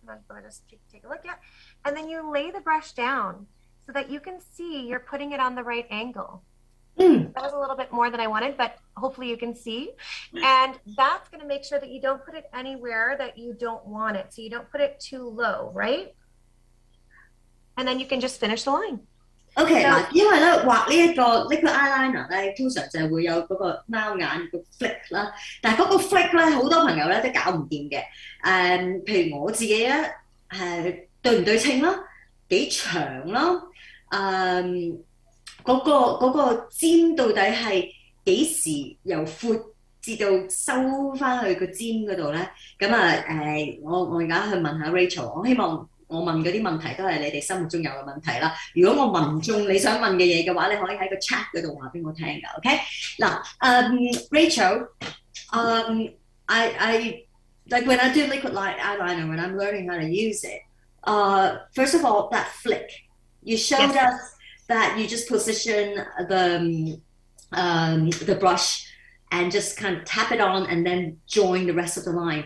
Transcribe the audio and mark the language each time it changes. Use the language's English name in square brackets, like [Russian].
[English] I'm going to just take a look at, and then you lay the brush down so that you can see you're putting it on the right angle. That was a little bit more than I wanted, but hopefully you can see. And that's going to make sure that you don't put it anywhere that you don't want it. So you don't put it too low, right? And then you can just finish the line. [Cantonese] OK， 嗱，因為咧畫呢一個 liquid eyeliner 咧，通常就係會有嗰個貓眼個 flick 啦，但係嗰個 flick 咧好多朋友咧都搞唔掂嘅。譬如我自己咧對唔對稱啦，幾長啦，嗰個尖到底係幾時由闊至到收翻去個尖嗰度咧？咁我而家去問下 Rachel， 我希望我問嗰啲問題都係你哋心目中有嘅問題啦。如果我問中你想問嘅嘢嘅話，你可以喺個 chat 嗰度話俾我聽㗎。 [English] OK， 嗱，Rachel， I like when I do liquid eyeliner when I'm learning how to use it. First of all, that flick you showed us that you just position the brush and just kind of tap it on and then join the rest of the line.